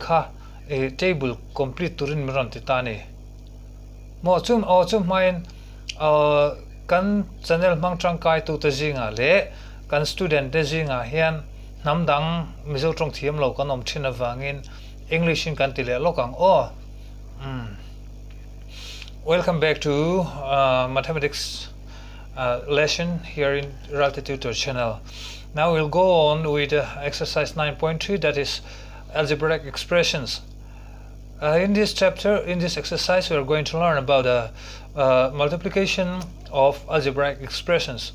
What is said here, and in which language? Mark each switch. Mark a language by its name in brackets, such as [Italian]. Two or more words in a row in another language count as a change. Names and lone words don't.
[Mizo] kha table complete turin miron ti ta ni mo chum main kan channel mang tangkai tu ta jinga le kan student te jinga hian namdang mizo tong thiam lo kan om thina wangin english in kan tile lokang [English] welcome back to mathematics lesson here in Reality Tutor channel. Now we'll go on with exercise 9.3, that is algebraic expressions. In this chapter, in this exercise, we are going to learn about the multiplication of algebraic expressions.